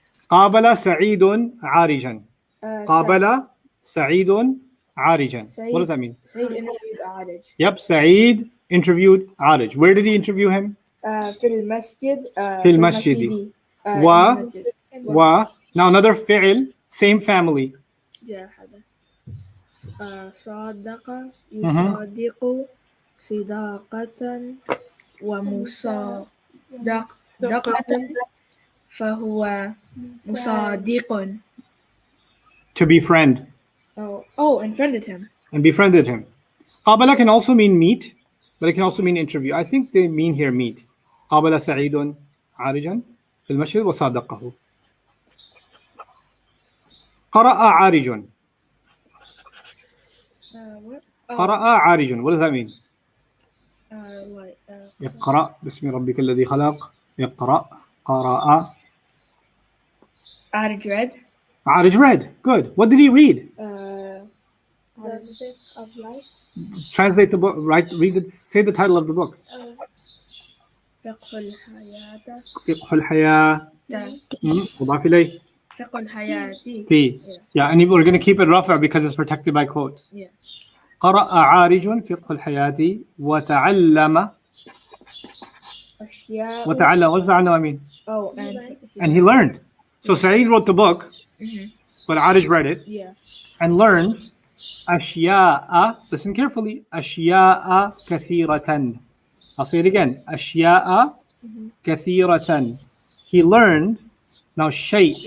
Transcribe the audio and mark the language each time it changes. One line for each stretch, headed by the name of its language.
Arabic: Qabala sa'idun arijan. Qabala sa'idun arijan.
English: What does that mean? Sayyid interviewed Adij. Yep, Sa'id interviewed Arij. Where did he interview him?
Arabic: Fil masjid. Fil masjidi. Wa. Wa.
English: Now another fi'il, same family.
Arabic: جاحد صادق يصادق صداقة ومصادقة فهو مصادق.
English: To befriend. Oh, and friended him. And befriended him. Qabala can also mean meet, but it can also mean interview. I think they mean here meet.
Arabic: Qabala Sa'idun Arijan fil masjid wa sadaqahu. Qara'a Arijun.
English: What?
Arabic: Qara'a Arijun.
English: What does that mean? Like,
Arabic: اقرأ باسم ربك الذي خلق. اقرأ. قرأ.
English: Adij read. Arij read. Good. What did he read? The book of life. Translate the book. Right. Read it. Say the title of the book.
Arabic: فقه الحياة. فقه الحياة. مضاف إليه. فقه الحياة. في.
English: Yeah, and we're going to keep it rafa because it's protected by quotes. Yeah.
Arabic: قرأ عارج فقه الحياة وتعلم. أشياء. وتعلم.
English: What does تعلم mean? Oh, And he learned. So Sa'id wrote the book, but Arij read it yeah. and learned أشياء. Listen carefully.
Arabic: أشياء كثيرة.
English: I'll say it again.
Arabic: أشياء كثيرة.
English: He learned. Now shay.